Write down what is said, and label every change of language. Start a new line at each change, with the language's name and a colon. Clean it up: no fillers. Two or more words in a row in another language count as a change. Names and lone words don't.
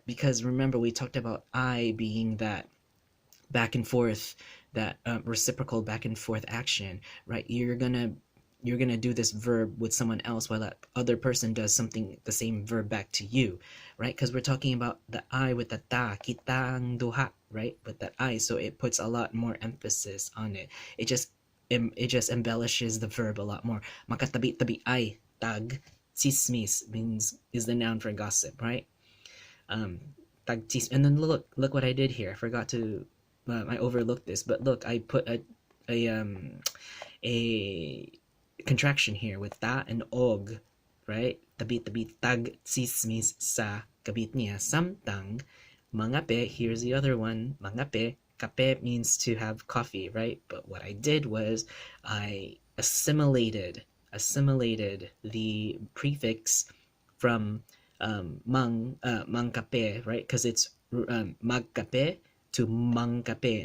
English: Because remember, we talked about I being that back and forth, that reciprocal back and forth action, right? You're gonna do this verb with someone else while that other person does something, the same verb back to you, right? Because we're talking about the I with the ta,
Cebuano: kitang duha,
English: right? With that I, so it puts a lot more emphasis on it. It just it just embellishes the verb a lot more.
Cebuano: Makatabi-tabi ay tag chismis
English: means is the noun for gossip, right? Um,
Cebuano: Tag tis,
English: and then look what I did here. I forgot to I overlooked this, but look, I put a contraction here with ta and og, right?
Cebuano: Tabi tabi tag chismis sa kabit niya samtang mangape.
English: Here's the other one, mangape. Kape means to have coffee, right? But what I did was I assimilated the prefix from mangkape, right? Because it's magkape to mangkape.